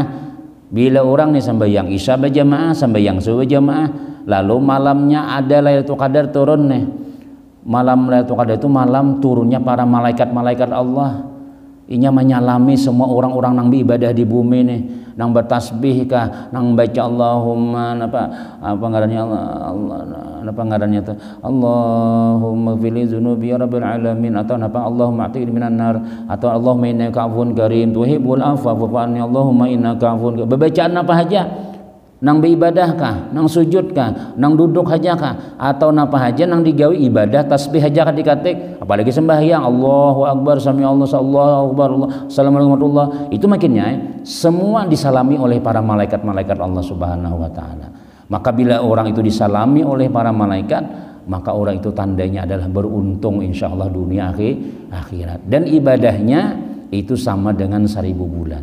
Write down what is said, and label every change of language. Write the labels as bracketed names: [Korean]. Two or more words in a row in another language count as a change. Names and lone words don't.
[Banjar] Bila orang nih sembahyang Isya berjamaah sembahyang subuh berjamaah lalu malamnya ada Lailatul Qadar turun nih. Malam Lailatul Qadar itu malam turunnya para malaikat-malaikat Allah. Inya menyalami semua orang-orang nang beribadah di bumi nih, nang bertasbih kah, nang baca Allahumma apa ngarannya Allah apa ngarannya itu Allahumma [Arabic] فلي ذنوبي يا رب العالمين [Banjar] atau apa [Arabic] اللهم أعتقني من النار [Banjar] atau [Arabic] اللهم إنك عفو كريم تحب العفو فاعف عني اللهم إنك عفو [Banjar] bacaan apa aja nang beribadah kah, nang sujud kah, nang duduk aja kah, atau napa aja nang digawi ibadah tasbih aja kah dikatik, apalagi sembahyang [Arabic] الله أكبر، سمع الله، الله أكبر، السلام عليكم ورحمة الله, [Banjar] itu makinnya semua disalami oleh para malaikat-malaikat Allah [Arabic] سبحانه وتعالى. [Banjar] Maka bila orang itu disalami oleh para malaikat, maka orang itu tandanya adalah beruntung [Arabic] إن شاء الله [Banjar] dunia akhirat. Dan ibadahnya itu sama dengan 1000 bulan.